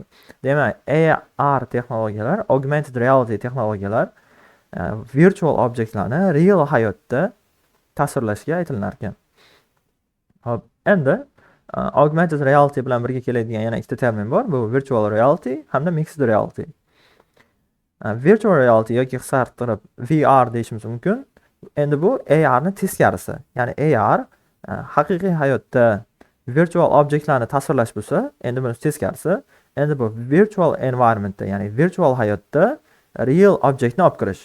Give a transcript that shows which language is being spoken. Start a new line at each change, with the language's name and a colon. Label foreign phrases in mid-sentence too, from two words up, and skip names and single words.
Uzbek: Demak, AR texnologiyalar,
English: augmented reality
Uzbek: texnologiyalar virtual obyektlarni real hayotda tasvirlashga aytilar ekan. Hop, endi
English: augmented reality
Uzbek: bilan birga keladigan yana ikkita termin bor. Bu
English: virtual reality
Uzbek: hamda
English: mixed reality. Virtual reality
Uzbek: yoki qisqartirib VR deyishimiz mumkin. Endi bu AR ni teskarisi. Ya'ni AR haqiqiy hayotda virtual obyektlarni tasvirlash bo'lsa, endi buni teskarisi. Endi bu
English: virtual environmentda,
Uzbek: ya'ni virtual hayotda real obyektni olib kirish.